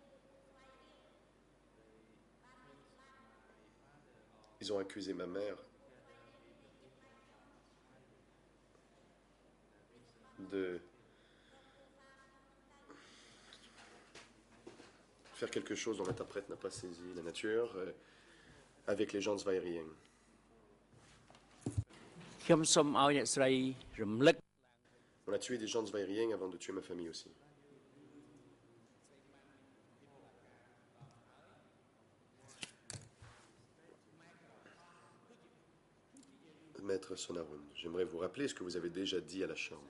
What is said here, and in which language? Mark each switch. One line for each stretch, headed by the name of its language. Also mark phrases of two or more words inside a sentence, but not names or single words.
French: Ils ont accusé ma mère de faire quelque chose dont l'interprète n'a pas saisi la nature avec les gens de Svay Rieng.
Khmer: ខ្ញុំសូមឲ្យអ្នកស្រីរំលឹក
French: On a tué des gens de Svay Rieng avant de tuer ma famille aussi. Maître Sonaroun, j'aimerais vous rappeler ce que vous avez déjà dit à la Chambre.